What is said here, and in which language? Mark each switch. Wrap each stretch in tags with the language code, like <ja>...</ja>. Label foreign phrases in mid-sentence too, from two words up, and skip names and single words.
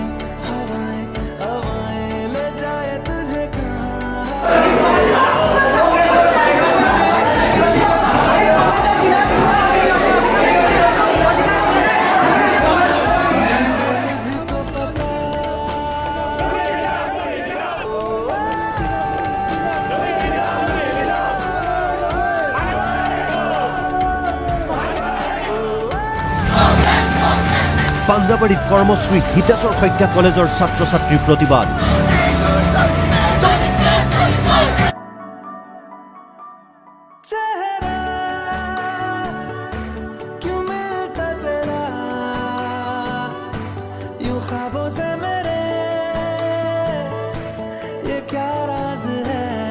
<hi>हवाएं हवाएं ले जाए तुझे तुझको पता।</hi> <as>পাঞ্জাবাৰীত কৰ্মশ্ৰী হিতেশ্বৰ শইকীয়া কলেজৰ ছাত্ৰ ছাত্ৰীৰ প্ৰতিবাদ।</as> <hi>चेहरा क्यों मिलता तेरा यूं ख्वाबों से मेरे, ये क्या राज है।</hi>